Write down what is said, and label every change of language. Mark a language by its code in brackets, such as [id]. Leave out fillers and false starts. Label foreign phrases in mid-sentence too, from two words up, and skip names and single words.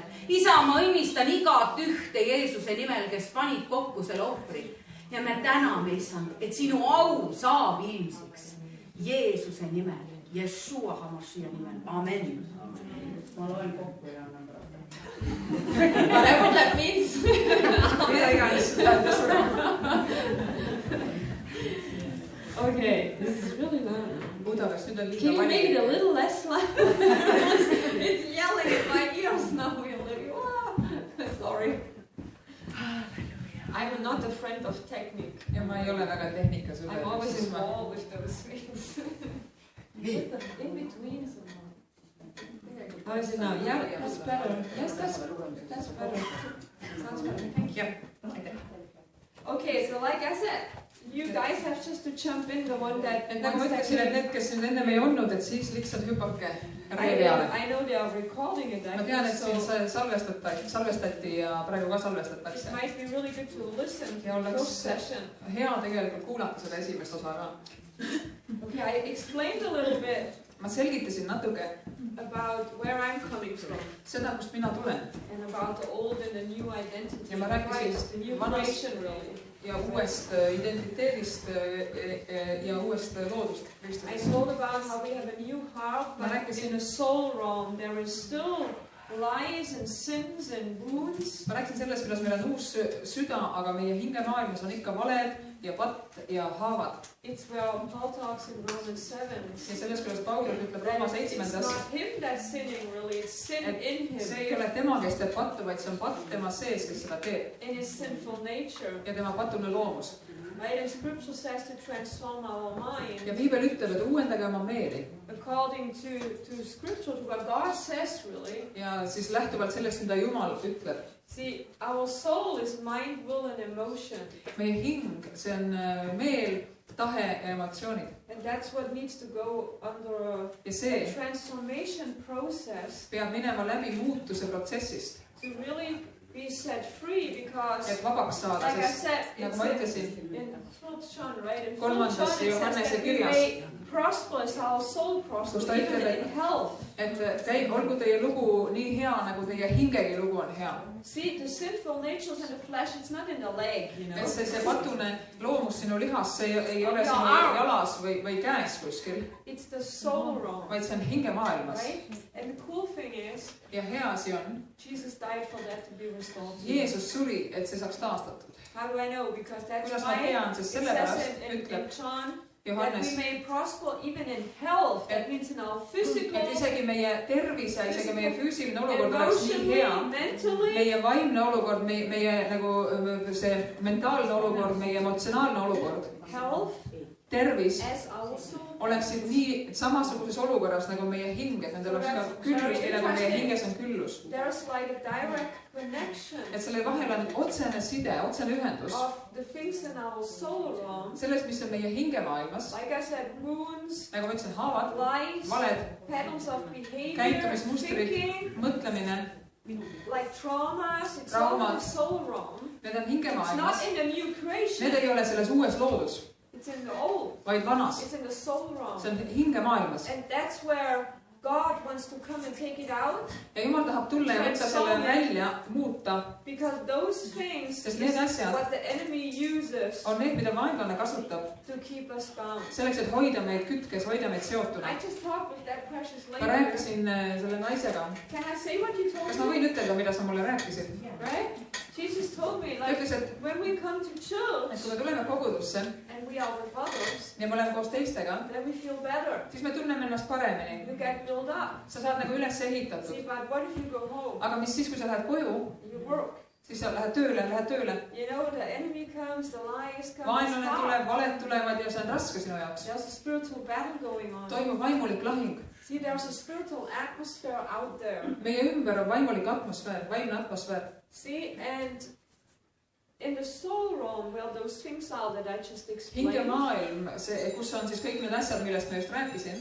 [et] Isa, ma õnnistan igat ühte Jeesuse nimel, kes panid kokku selle ohvri. Ja me täname, issand, et sinu au saab ilmsiks Jeesuse nimel, Yeshua HaMashiach nimel. Amen. Ma loen kokku ja annan praegu. [en] Whatever that means. [et] Mida iganes tähendas. [en] Okay, this is really loud. Can you make it a little less loud? It's yelling in my ears now. Sorry. I'm not a friend of technique. [et] Ja ma ei ole väga tehnikas. [en] I'm always involved with those things. In between somehow. How is it now? Yeah, that's better. Yes, that's better. Sounds better. Thank you. Okay, so like I said, You guys have just to jump in, the one that [et] et nagu ma ütlesin, et need, kes nüüd ennem ei olnud, et siis lihtsalt hüpake ree [en] I [et] peale. [en] know they are recording it. [et] Ma tean, et siin salvestati ja praegu ka salvestatakse. [en] It might be really good to listen [et] Ja [en] to the [et] oleks [en] first session. [et] hea tegelikult kuulata seda esimest osa ka. [en] Okay, I explained a little bit [et] Ma selgitasin natuke [en] about where I'm coming from [et] seda, kust mina tulen [en] and about the old and the new identity [et] Ja ma [en] of [et] rääkisin [en] Christ, the new [et] vanast- [en] creation really. [et] ja uuest identiteedist ja uuest loodust [en] I [et] Kristuses. [en] told about how we have a new heart, [et] Ma [en] but [et] rääkisin- [en] in the soul realm there is still lies and sins and wounds. [et] Ma rääkisin sellest, kuidas meil on uus süda, aga meie hingemaailmas on ikka valed ja patt ja haavad. [en] It's where Paul talks in Romans 7. [et] Ja sellest, kuidas Paulus ütleb Rooma [en] It's [et] 7. [en] not him that's sinning really, it's sin [et] Et [en] in [et] see [en] him, [et] ei ole tema, kes teeb pattu, vaid see on patt tema sees, kes seda teeb. [en] in his sinful nature. [et] Ja tema patune loomus. [en] Right? And scripture says to transform our mind [et] Ja Piibel ütleb, et uuendage oma meeli. [en] according to scripture, to what God says really. [et] Ja siis lähtuvalt sellest, mida Jumal ütleb. [en] See, our soul is mind, will and emotion. [et] Meie hing, see on meel, tahe ja emotsioonid. [en] And that's what needs to go under [et] Ja [en] a [et] see [en] transformation process [et] peab minema läbi muutuse protsessist, [en] to really be set free, because [et] et vabaks saada, [en] like I [et] sest [en] said, [et] nagu [en] it's [et] ma ütlesin, [en] in 1 John, right? In 1 [et] Kolmandas [en] John it says [et] Johannese [en] that we [et] kirjas, [en] may prosper as our soul [et] kus [en] prospers, [et] ta [en] even [et] ütleb, [en] in health. [et] et olgu teie lugu nii hea, nagu teie hingegi lugu on hea. [en] See, the sinful natures in the flesh, it's not in the leg, you know. [et] Et see patune loomus sinu lihas, see ei ole sinu jalas või käes kuskil, [en] It's the soul realm, [et] vaid see on hingemaailmas. [en] right? And the cool thing is, [et] Ja hea asi on, [en] Jesus died for that to be restored. [et] Jeesus suri, et see saaks taastatud. [en] How do I know? Because that's [et] Kuidas ma [en] why [et] tean, [en] it [et] sest [en] says [et] sellepärast [en] in [et] ütleb [en] John that [et] Johannes, [en] we may prosper even in health. That means in our physical, [et] et isegi meie tervis ja isegi meie füüsiline olukord oleks nii [en] emotionally, [et] hea, [en] mentally, [et] meie vaimne olukord, meie nagu see mentaalne olukord, meie emotsionaalne olukord, [en] health [et] tervis [en] as our soul. [et] oleksid nii samasuguses olukorras nagu meie hing, et nendel oleks ka küllus, nii nagu meie hinges on küllus. [en] There's like a direct connection [et] Et selle vahel on otsene side, otsene ühendus [en] of the things in our soul realm. [et] sellest, mis on meie hingemaailmas, [en] Like I said, wounds, [et] nagu ma ütlesin, haavad, [en] lies, [et] valed, [en] patterns of behavior, [et] käitumismustrid, [en] thinking, [et] mõtlemine, [en] like traumas. It's all in [et] Traumad. [en] the soul realm. [et] need on [en] It's [et] hingemaailmas. [en] not in the new creation. [et] Need ei ole selles uues loodus, [en] It's in the old. [et] vaid vanas. [en] It's in the soul realm. [et] See on hingemaailmas. [en] And that's where God wants to come and take it out, [et] Ja Jumal tahab tulla ja võtta selle välja, muuta, [en] because those things [et] sest need [en] is [et] asjad [en] what the enemy uses [et] on need, mida vaenlane kasutab [en] to keep us bound. [et] selleks, et hoida meid kütkes, hoida meid seotuna. [en] I just talked with that precious [et] Ma [en] lady. [et] rääkisin selle naisega. [en] Can I say what you told [et] Kas ma [en] me? [et] võin ütelda, mida sa mulle rääkisid? [en] Right? Jesus told me, [et] Ta [en] like, [et] ütles, et [en] when we come to church [et] kui me tuleme kogudusse [en] and we are with others, [et] ja me oleme koos teistega, [en] then we feel better. [et] siis me tunneme ennast paremini. [en] We get built up. [et] Sa saad nagu üles ehitatud. [en] See, but what if you go home? [et] Aga mis siis, kui sa lähed koju, [en] You work. [et] siis sa lähed tööle. [en] You know, the enemy comes, the lies come. [et] Vaenlane [en] it's hard. [et] tuleb, valed tulevad ja see on raske sinu jaoks. [en] There's a spiritual battle going on. [et] Toimub vaimulik lahing. [en] See, there's a spiritual atmosphere out there. [et] Meie ümber on vaimulik atmosfäär, vaimne atmosfäär. [en] See, and in the soul realm, where those things are that I just explained, [et] Hingemaailm, see, kus on siis kõik need asjad, millest ma just rääkisin,